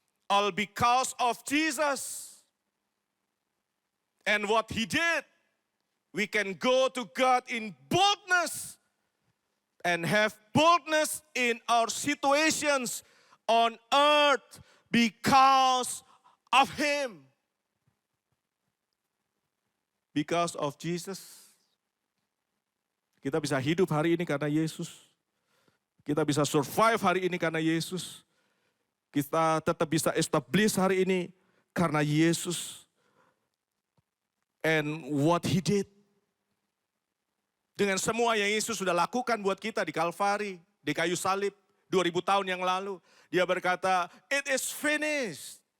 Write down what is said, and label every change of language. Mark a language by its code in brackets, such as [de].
[en] All because of Jesus and what He did, we can go to God in boldness and have boldness in our situations on earth because of Him. Because of Jesus. [id] Kita bisa hidup hari ini karena Yesus. Kita bisa survive hari ini karena Yesus. Kita tetap bisa establish hari ini karena Yesus. [en] And what He did. [id] Dengan semua yang Yesus sudah lakukan buat kita di Kalvari, di kayu salib, 2000 tahun yang lalu. Dia berkata, [en] it is finished.